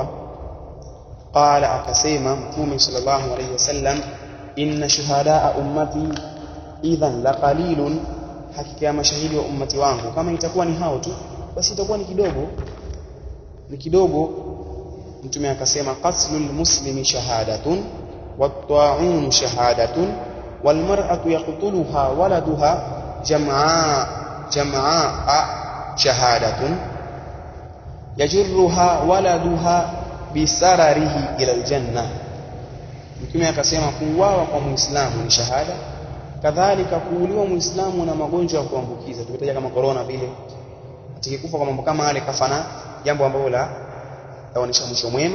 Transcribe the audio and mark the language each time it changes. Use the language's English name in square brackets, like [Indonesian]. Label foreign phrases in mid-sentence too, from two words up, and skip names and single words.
[Swahili] Qala, akasema Mtume [Arabic] صلى الله عليه وسلم, إن شهداء أمتي إذا لقليل, [Swahili] hakika ya mashahidi wa ummati wangu kama itakuwa ni hao tu basi itakuwa ni kidogo. Mtume akasema [Arabic] قتل المسلم شهادة والطاعون شهادة والمرأة يقتلها ولدها جمعاء شهادة يجرها ولدها بسرره إلى الجنة. [Swahili] Mtume akasema kuuawa kwa Muislamu ni shahada, kadhalika kuuliwa Muislamu na magonjwa ya kuambukiza tumetaja kama corona vile, atakikufa kwa mambo kama yale kafana, jambo ambalo laonesha mwisho mwema.